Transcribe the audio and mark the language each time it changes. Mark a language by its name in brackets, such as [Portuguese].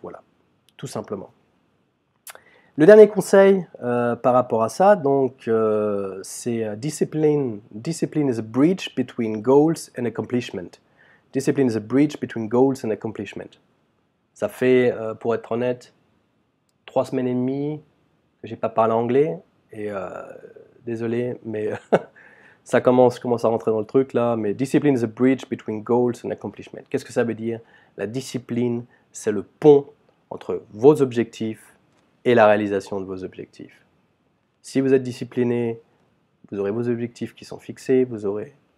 [French] Voilà, tout simplement. Le dernier conseil par rapport à ça, donc, c'est discipline. [English] Discipline is a bridge between goals and accomplishment. Discipline is a bridge between goals and accomplishment. [French] Ça fait, pour être honnête, 3 semaines et demie que j'ai pas parlé anglais et désolé, mais je commence à rentrer dans le truc là. [English] Mais discipline is a bridge between goals and accomplishment. [French] Qu'est-ce que ça veut dire? La discipline, c'est le pont entre vos objectifs et la réalisation de vos objectifs. Si vous êtes discipliné, vous aurez vos objectifs qui sont fixés, vous aurez